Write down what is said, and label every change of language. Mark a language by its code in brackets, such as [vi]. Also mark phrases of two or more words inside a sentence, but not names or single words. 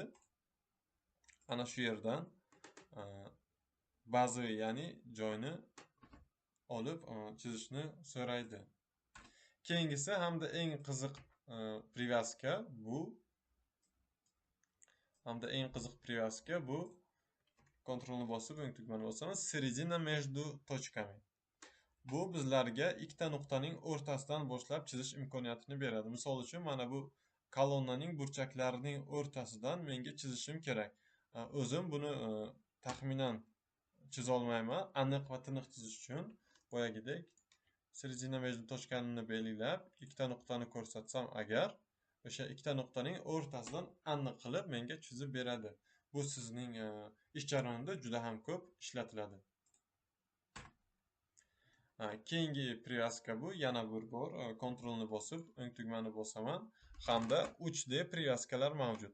[uz] Ana shu yerdan bazaviy, ya'ni joyni olib chizishni so'raydi. Keyingisi hamda eng qiziq privyaska bu Ctrlni bosib o'ng tugmani bosamiz. [ru] Середина между точками. [uz] Bu bizlarga ikkita nuqtaning o'rtasidan boshlab chizish imkoniyatini beradi. Misol uchun mana bu kolonnaning burchaklarining o'rtasidan menga chizishim kerak. O'zim buni taxminan chiza olmayman. Aniq va tiniq chizish uchun boyagidek [ru] середина между точкani [uz] belgilab, ikkita nuqtani ko'rsatsam agar, o'sha ikkita nuqtaning o'rtasidan aniq qilib menga chizib beradi. Bu sizning ish jarayonida juda ham ko'p ishlatiladi. Keyingi privyaska bu. Yana bir bor Ctrlni bosib, o'ng tugmani bosaman hamda 3D privyaskalar mavjud.